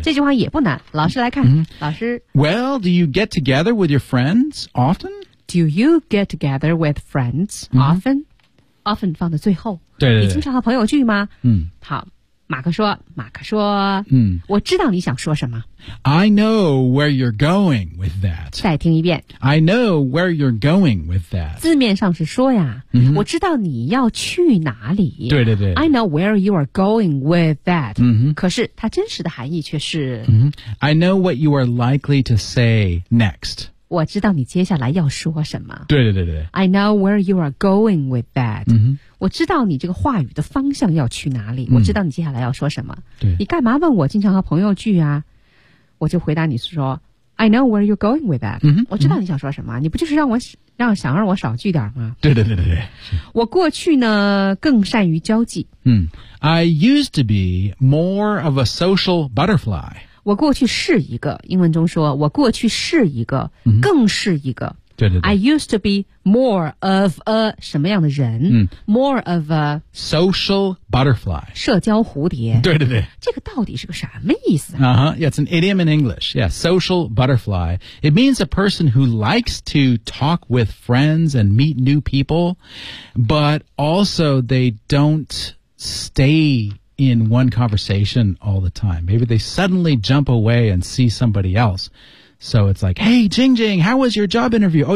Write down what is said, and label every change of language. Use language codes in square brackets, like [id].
[zh] 这句话也不难老师来看、老师 [en] Well, do you get together with your friends often? Do you get together with friends often?、 [zh] often 放在最后对对对你经常和朋友聚吗、好马克说、我知道你想说什么 [en] I know where you're going with that [zh] 再听一遍 [en] I know where you're going with that [zh] 字面上是说呀、我知道你要去哪里对对对 [en] I know where you are going with that、 [zh] 可是它真实的含义却是、 [en] I know what you are likely to say next [zh] 我知道你接下来要说什么对对对对 [en] I know where you are going with that、 [zh] 我知道你这个话语的方向要去哪里、我知道你接下来要说什么对你干嘛问我经常和朋友聚啊我就回答你说 [en] I know where you're going with that、 [zh] 我知道你想说什么、你不就是让我少聚点吗对对对对对我过去呢更善于交际、 [en] I used to be more of a social butterfly [zh] 我过去是一个英文中说我过去是一个、更是一个对对对 [en] I used to be more of a [zh] 什么样的人、 [en] More of a Social butterfly [zh] 社交蝴蝶对对对这个到底是个什么意思、 [en] Yeah, it's an idiom in English Yeah, social butterfly It means a person who likes to talk with friends and meet new people But also they don't stay in one conversation all the time Maybe they suddenly jump away and see somebody elseSo it's like, hey, Jing Jing, how was your job interview?